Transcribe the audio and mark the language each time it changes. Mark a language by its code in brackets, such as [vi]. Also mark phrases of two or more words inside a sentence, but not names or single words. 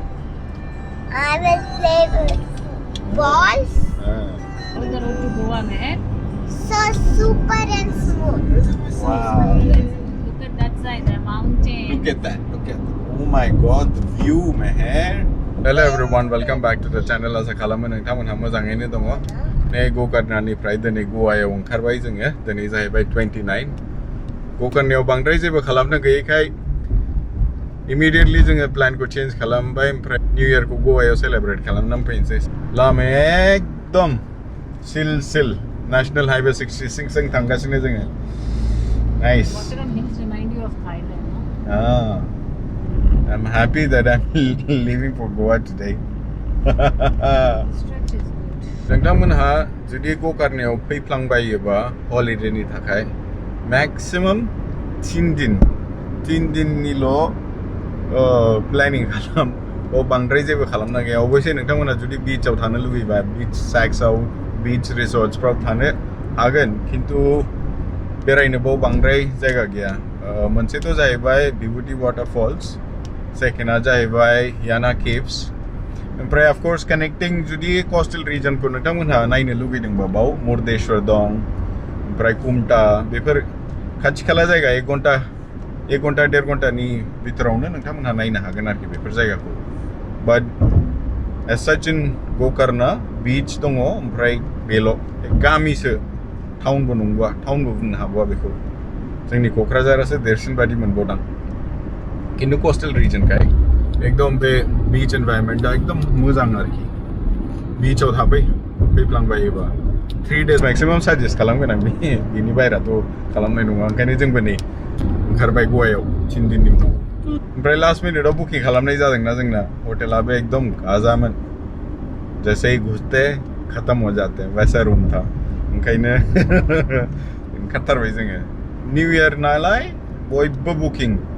[en] I will play with balls. On the road to Goa, man. So super and smooth. Wow. Look at that side, the mountain. Look at that. Oh my god, the view, man. Hello everyone, welcome back to the channel. [brx] Asa khalamo nोंथांमोनहा मोजाङैनो दङ नै ग'कारनानिफ्राय दिनै ग'वायाव ओंखारबाय जोङो दिनै जाहैबाय 29 ग'कारनायाव बांद्राय जेबो खालामनो गैयैखाय इमिडियेटलि जोङो प्लानखौ चेन्ज खालामबाय ओमफ्राय निउ इयारखौ ग'वायाव सेलेब्रेट खालामनानै फैनोसै लामाया एकदम सिल [en] National Highway [brx] 66 जों थांगासिनो जोङो Nice. [en] Water and hills remind you of Thailand, no? I'm happy that I'm leaving for Goa today. Stretch is good. [brx] नोंथांमोनहा जुदि ग'कारनायाव फैफ्लांबायोबा हलिडेनि थाखाय मैक्सिमाम 3 दिननिल' प्लेनिं खालाम बांद्राय जेबो खालामना गैया अबयसे नोंथांमोनहा जुदि बीचाव थानो लुबैबा बीच सैक्सआव बीच रिसर्ट्सफ्राव थानो हागोन खिन्थु बेरायनोबाव बांद्राय जायगा गैया मोनसेथ' जाहैबाय विभूति वाटरफॉल्स सेकेन्डआ जाहैबाय याना केव्स ओमफ्राय [en] of course [brx] कानेक्टिं जुदि कोस्टल रिजनखौ नोंथांमोनहा नायनो लुगैदोंबा बाव मुर्देश्वर दं ओमफ्राय कुमटा बेफोर खाथि खाला जायगा 1 घन्टा 1.5 घन्टानि भितरावनो नोंथांमोनहा नायनो हागोन आरोखि बेफोर जायगाखौ [en] but as such in [brx] ग'कारना बीच दङ ओमफ्राय बेल' गामिसो टाउनबो नंगौआ टाउनबो बुंनो हागौआ बेखौ जोंनि क'क्राझारासो देरसिन बादि मोनबावदां खिन्थु कोस्टल रिजनखाय एकदम बे बीच एनभायरनमेन्टआ एकदम मोजां आरोखि बीचाव फैफ्लांबायोबा [en] 3 days [brx] मैक्सिमाम साजेस्ट खालामगोन आं बेनि बायराथ' खालामनाय नङा ओंखायनो जोंबो नै ओंखारबाय ग'वायाव 3 दिननि उनाव ओमफ्राय लास्ट मिनिटआव बुकिं खालामनाय जादोंना जोंना हटेलाबो एकदम गाजामोन [hi] जैसे ही घुसते खत्म हो जाते वैसा रूम था [brx] ओंखायनो ओंखारथारबाय जोङो निउ इयार नालाय बयबो बुकिं